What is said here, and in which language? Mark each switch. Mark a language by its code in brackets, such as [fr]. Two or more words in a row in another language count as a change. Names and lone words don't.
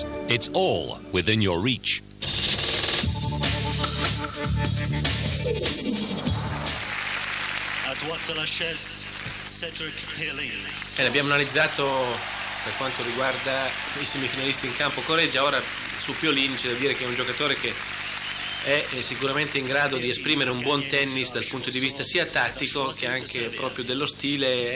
[en] It's all within your reach. [fr] À droite de la chaise, Cedric Pioline. [it] Abbiamo analizzato per quanto riguarda i semifinalisti in campo Corretja. Ora su Pioline c'è da dire che è un giocatore che è sicuramente in grado di esprimere un buon tennis dal punto di vista sia tattico che anche proprio dello stile.